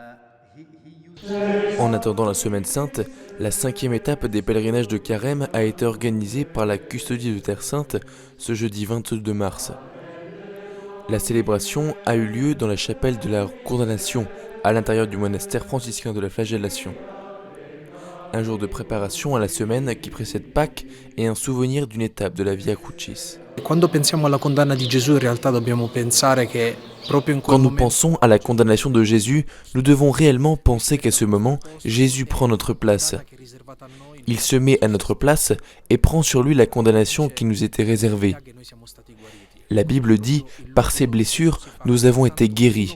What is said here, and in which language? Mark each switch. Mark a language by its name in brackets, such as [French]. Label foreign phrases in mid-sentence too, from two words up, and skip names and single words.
[French] En attendant la Semaine Sainte, la 5e étape des pèlerinages de Carême a été organisée par la Custodie de Terre Sainte ce jeudi 22 mars. La célébration a eu lieu dans la chapelle de la Condamnation, à l'intérieur du monastère franciscain de la Flagellation. Un jour de préparation à la semaine qui précède Pâques et un souvenir d'une étape de la Via Crucis. [Italian] Quando pensiamo alla condanna di Gesù, in realtà dobbiamo pensare che proprio in quel [French] Quand nous [Italian] momento [French] pensons à la condamnation de Jésus, nous devons réellement penser qu'à ce moment, Jésus prend notre place. Il se met à notre place et prend sur lui la condamnation qui nous était réservée. La Bible dit « Par ses blessures, nous avons été guéris ».